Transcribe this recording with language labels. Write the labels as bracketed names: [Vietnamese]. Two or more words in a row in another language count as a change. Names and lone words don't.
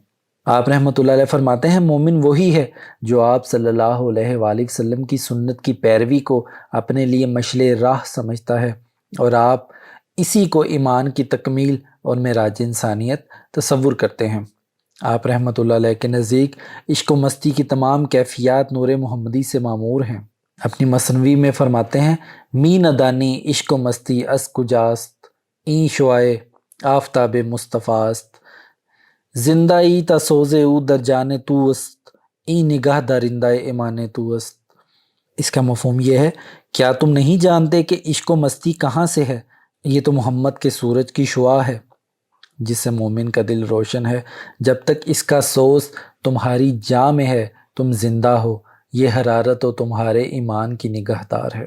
[Urdu] آپ رحمۃ اللہ علیہ فرماتے ہیں مومن وہی ہے جو آپ صلی اللہ علیہ وآلہ وسلم کی سنت کی پیروی کو اپنے لیے مشعل راہ سمجھتا ہے، اور آپ اسی کو ایمان کی تکمیل اور معراج انسانیت تصور کرتے ہیں۔ آپ رحمۃ اللہ علیہ کے نزدیک عشق و مستی کی تمام کیفیات نور محمدی سے معمور ہیں۔ اپنی مثنوی میں فرماتے ہیں [Persian] می ندانی عشق و مستی از کجاست، این شعائے آفتاب مصطفیٰ است، زندہ ای تا سوز او در جان تو است، این نگاہ درندہ ایمان تو است۔ [Urdu] اس کا مفہوم یہ ہے کیا تم نہیں جانتے کہ عشق و مستی کہاں سے ہے؟ یہ تو محمد کے سورج کی شعاع ہے جس سے مومن کا دل روشن ہے۔ جب تک اس کا سوز تمہاری جاں میں ہے تم زندہ ہو، یہ حرارت و تمہارے ایمان کی نگہدار ہے۔